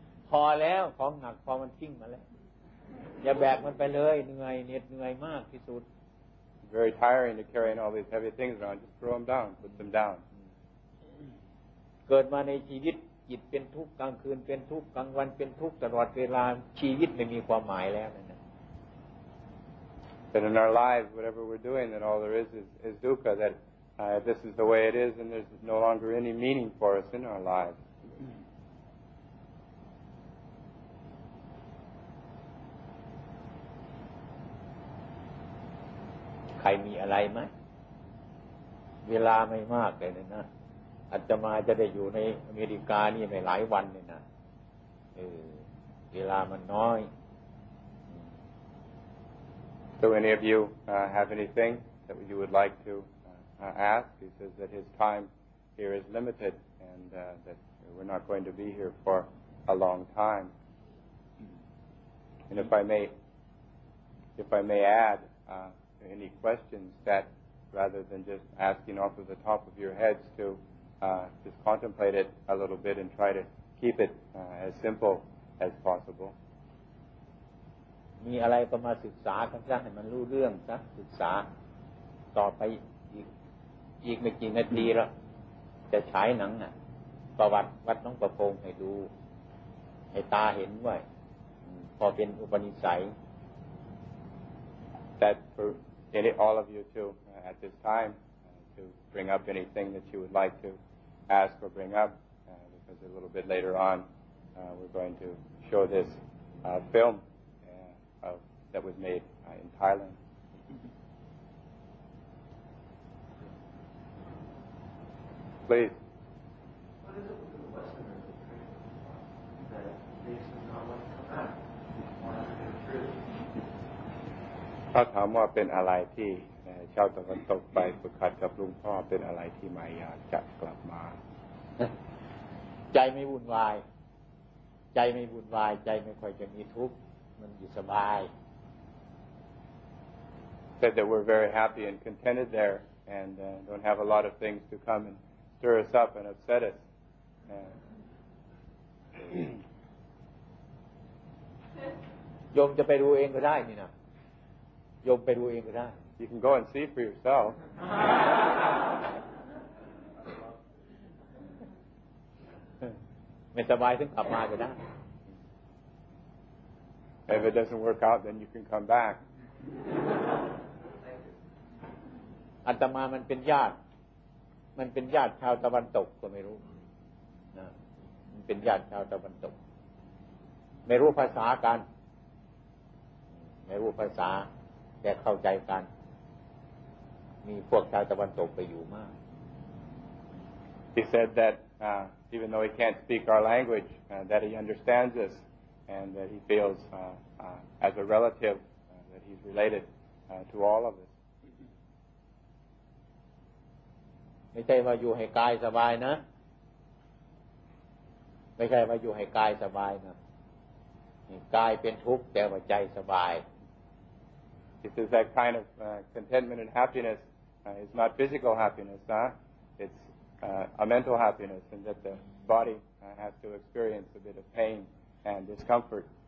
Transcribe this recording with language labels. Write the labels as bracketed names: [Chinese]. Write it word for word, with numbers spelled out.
[Thai] พอแล้วของหนักพอมันทิ้งมาแล้วอย่าแบกมันไปเลยเหนื่อยเหน็ดเหนื่อยมากที่สุด [English] Very tiring to carrying all these heavy things around. Just throw them down. Put them down. [Thai] เกิดมาในชีวิตจิตเป็นทุกข์กลางคืนเป็นทุกข์กลางวันเป็นทุกข์ตลอดเวลาชีวิตไม่มีความหมายแล้วนั่นนะ [English] That in our lives, whatever we're doing, that all there is is, is dukkha. That uh, this is the way it is, and there's no longer any meaning for us in our lives. [Thai] ใครมีอะไรไหมเวลาไม่มากเลยนะอาตมาจะได้อยู่ในอเมริกานี่ไม่หลายวันเลยนะเออเวลามันน้อย [English] So any of you uh, have anything that you would like to uh, ask? He says that his time here is limited, and uh, that we're not going to be here for a long time. And if I may, if I may add, uh, any questions that, rather than just asking off of the top of your heads, to uh, just contemplate it a little bit and try to keep it uh, as simple as possible. [Thai] มีอะไรก็มาศึกษากันซะให้มันรู้เรื่องซะศึกษาต่อไปอีกอีกไม่กี่นาทีแล้วจะฉายหนังน่ะประวัติวัดหนองประพงให้ดูให้ตาเห็นด้วยพอเป็นอุปนิสัย [English] That for any, all of you to uh, at this time uh, to bring up anything that you would like to ask or bring up uh, because a little bit later on uh, we're going to show this uh, film uh, of, that was made uh, in Thailand. Please. What is it with the Westerners that created the problem? That they just do not want to come back. They want to do the truth. [Thai] ถ้าถามว่าเป็นอะไรที่ชาวตะวันตกไปฝึกขัดกับลุงพ่อเป็นอะไรที่ไม่อยากจะกลับมา ใจไม่วุ่นวายใจไม่วุ่นวายใจไม่ค่อยจะมีทุกข์มันอยู่สบาย [English] Said that we're very happy and contented there and uh, don't have a lot of things to come and stir us up and upset us. Yeah. [Thai] โยมจะไปดูเองก็ได้นี่นะโยมไปดูเองก็ได้ [English] You can go and see for yourself. [Thai] ไม่สบายถึงกลับมาก็ได้ [English] If it doesn't work out, then you can come back. [Thai] อาตมามันเป็นญาติมันเป็นญาติชาวตะวันตกก็ไม่รู้นะมันเป็นญาติชาวตะวันตกไม่รู้ภาษากันไม่รู้ภาษาแต่เข้าใจกันมีพวกชาวตะวันตกไปอยู่มาก [English] He said that uh, even though he can't speak our language uh, that he understands us and that he feels uh, uh, as a relative uh, that he's related uh, to all of us [Thai] ไม่ใช่ว่าอยู่ให้กายสบายนะไม่ใช่ว่าอยู่ให้กายสบายนะกายเป็นทุกข์แต่ว่าใจสบาย [English] It is that kind of uh, contentment and happiness. Uh, it's not physical happiness, huh? It's uh, a mental happiness, and that the body uh, has to experience a bit of pain and discomfort.